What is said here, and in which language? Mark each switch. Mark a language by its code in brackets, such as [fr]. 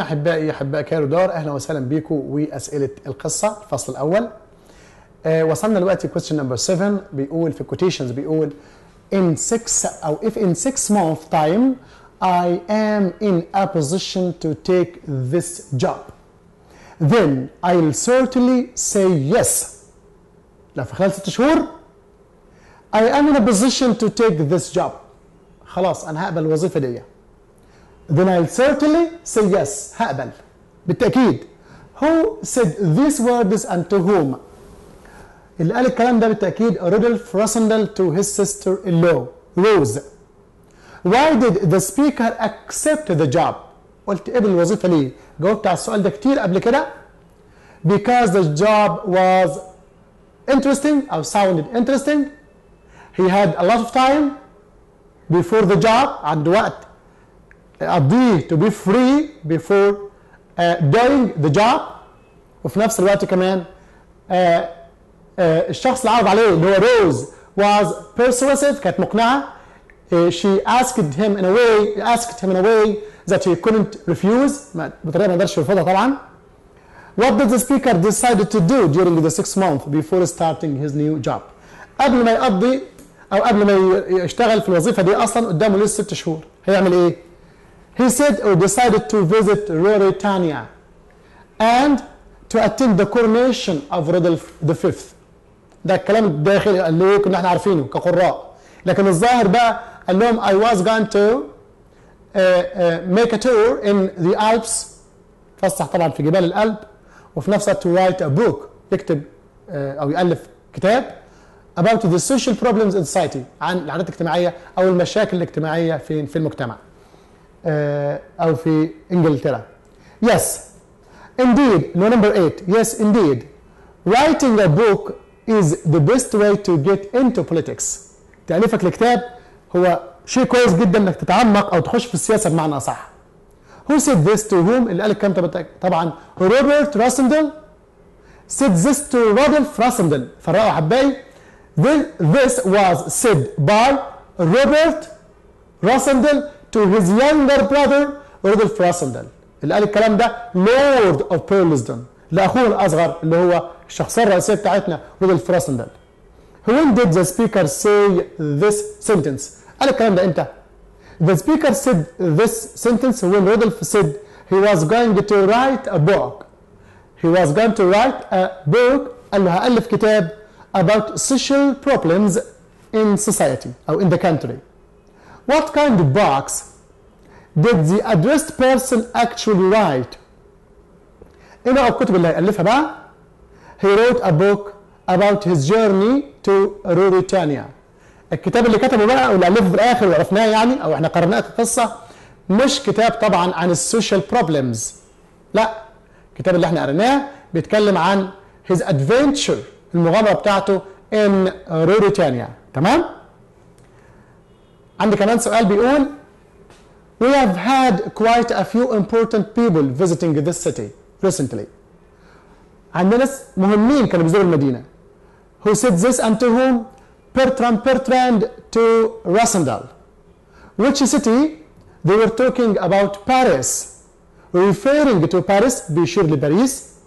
[ar] أحبائي أحباء كايرو دار، أهلا وسهلا بكم وأسئلة القصة الفصل الأول. وصلنا دلوقتي [en] question number 7. [ar] بيقول في [en] quotations بيقول in 6 أو if in 6 months time I am in a position to take this job then I'll certainly say yes. [ar] لا في خلال 6 شهور [en] I am in a position to take this job. [ar] خلاص أنا هقبل الوظيفة دي. [en] Then I'll certainly say yes. [ar] هقبل بالتأكيد. [en] Who said these words and to whom? [ar] اللي قال الكلام ده بالتأكيد رودولف راسندل [en] to his sister-in-law Rose. Why did the speaker accept the job? [ar] قلت قبل الوظيفة ليه؟ جاوبت على السؤال ده كتير قبل كده. [en] Because the job was interesting أو sounded interesting. He had a lot of time before the job. [ar] عنده وقت قضيه [en] to be free before doing the job. [ar] وفي نفس الوقت كمان الشخص اللي عرض عليه اللي هو روز [en] was persuasive، [ar] كانت مقنعة. [en] she asked him in a way that he couldn't refuse، [ar] بطريقة ما يقدرش يرفضها طبعا. [en] What did the speaker decide to do during the 6 months before starting his new job؟ [ar] قبل ما يقضي أو قبل ما يشتغل في الوظيفة دي أصلا قدامه لسه 6 شهور، هيعمل إيه؟ [en] He said or decided to visit Ruritania and to attend the coronation of Rudolph V. ده الكلام الداخلي اللي كنا احنا عارفينه كقراء، لكن الظاهر بقى قال لهم I was going to make a tour in the Alps، فسح طبعا في جبال الألب، وفي نفس الوقت to write a book، يكتب أو يألف كتاب about the social problems in society، عن العادات الاجتماعية أو المشاكل الاجتماعية في المجتمع أو في إنجلترا. Yes, indeed. No, number 8. Yes, indeed. Writing a book is the best way to get into politics. [ar] تأليفك لكتاب هو شيء كويس جدا إنك تتعمق أو تخش في السياسة بمعنى أصح. [en] Who said this to whom؟ [ar] اللي قال الكلام طبعا [en] Robert Rasandel said this to Rudolph Rasandel. [ar] فرقوا أحبائي. [en] This was said by Robert Rasandel to his younger brother Rudolph Rasandel. [ar] اللي قال الكلام ده Lord of Pearlsden لأخوه الأصغر اللي هو الشخصية الرئيسية بتاعتنا رودولف راسندل. [en] When did the speaker say this sentence؟ [ar] قال الكلام ده إمتى؟ [en] The speaker said this sentence when Rudolf said he was going to write a book. He was going to write a book. [ar] قال له هألف كتاب [en] about social problems in society أو in the country. What kind of box did the addressed person actually write؟ [ar] ايه بقى الكتب اللي هيألفها بقى؟ [en] He wrote a book about his journey to Ruritania. [ar] الكتاب اللي كتبه بقى او اللي ألفه في الآخر وعرفناه يعني او احنا قرأناه في القصة مش كتاب طبعا عن السوشيال بروبلمز، لا، الكتاب اللي احنا قرأناه بيتكلم عن [en] his adventure، [ar] المغامرة بتاعته in Ruritania. تمام؟ عندي كمان سؤال بيقول [en] We have had quite a few important people visiting this city recently. [ar] عندنا ناس مهمين كانوا بيزوروا المدينة. [en] Who said this and to whom؟ Bertrand to Rasandel. Which city؟ They were talking about Paris. Referring to Paris [ar] بيشير لباريس.